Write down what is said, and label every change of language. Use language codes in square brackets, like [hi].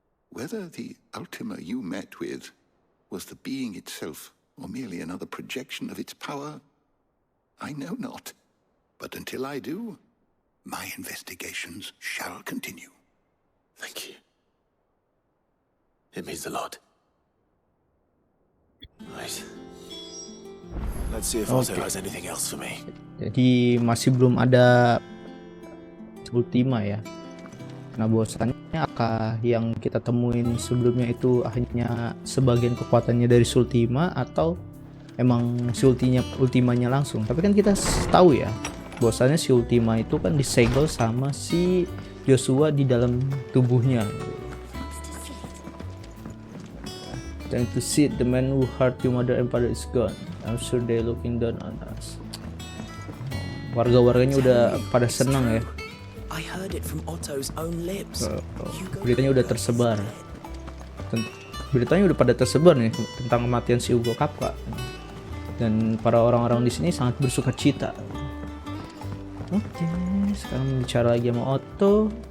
[en] Whether the Ultima you met with was the being itself, or merely another projection of its power, I know not. But until I do, my investigations shall continue. Thank you. It means a lot. Right. Let's see if Otto has anything else for me. [id] Jadi masih belum ada Ultima ya. Nah, bahwasannya akah yang kita temuin sebelumnya itu hanya sebagian kekuatannya dari Sultima atau emang si Ultimanya langsung. Tapi kan kita tahu ya, bahwasannya si Ultima itu kan disegel sama si Joshua di dalam tubuhnya. [en] Time to see the man who hurt your mother and father is gone. I'm sure they're looking down on us. [id] Warga-warganya udah pada senang ya. [en] I heard it from Otto's own lips. [id] Beritanya udah tersebar. Beritanya udah pada tersebar nih tentang kematian si Hugo Capka. Dan para orang-orang di sini sangat bersuka cita. Oke, sekarang bicara lagi sama Otto.